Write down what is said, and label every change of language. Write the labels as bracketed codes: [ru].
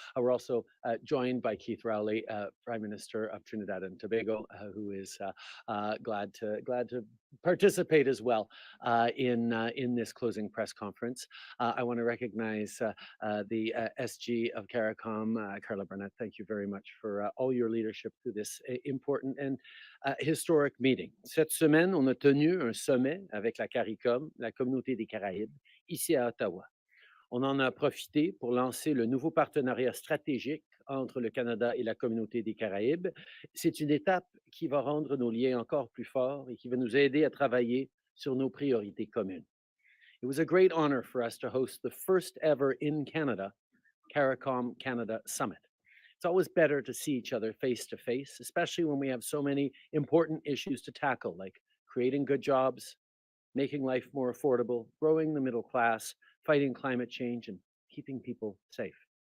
[en] We're also joined by Keith Rowley, Prime Minister of Trinidad and Tobago, who is glad to participate as well in this closing press conference. I want to recognize the SG of CARICOM, Carla Burnett. Thank you very much for all your leadership through this important and historic meeting. [fr] Cette semaine, on a tenu un sommet avec la CARICOM, la communauté des Caraïbes, ici à Ottawa. On en a profité pour lancer le nouveau partenariat stratégique entre le Canada et la communauté des Caraïbes. C'est une étape qui va rendre nos liens encore plus forts et qui va nous aider à travailler sur nos priorités communes. [en] It was a great honor for us to host the first ever in Canada CARICOM-Canada Summit. It's always better to see each other face to face, especially when we have so many important issues to tackle, like creating good jobs, making life more affordable, growing the middle class, fighting climate change, and keeping people safe.